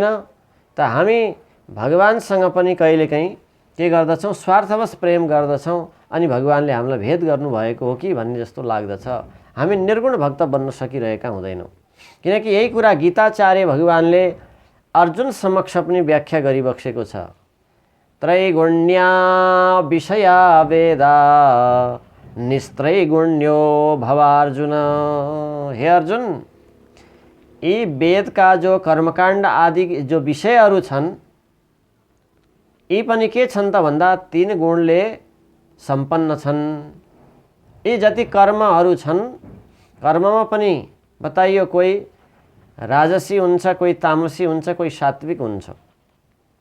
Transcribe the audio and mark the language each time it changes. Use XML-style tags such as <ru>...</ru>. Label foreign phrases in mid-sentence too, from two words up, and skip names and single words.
<ne>त हामी भगवानसँग पनि कहिलेकाहीँ के गर्दछौँ? स्वार्थवश प्रेम गर्दछौँ अनि भगवानले हामीलाई भेद गर्नुभएको हो कि भन्ने जस्तो लाग्दछ। हामी निर्गुण भक्त बन्न सकिरहेका हुँदैनौँ। किनकि यही कुरा गीताचार्य भगवानले अर्जुन समक्ष पनि व्याख्या गरिबक्सेको छ।</ne> <sa>त्रैगुण्या विषया वेदा निस्त्रैगुण्यो भवार्जुन।</sa> <ne>हे अर्जुन, यी वेदका जो कर्मकाण्ड आदि जो विषयहरू छन् यी पनि के छन् त भन्दा 3 गुणले सम्पन्न छन्। यी जति कर्महरू छन् कर्ममा पनि बताइयो, कोही राजसी हुन्छ, कोही तामसी हुन्छ, कोही सात्विक हुन्छ।</ne>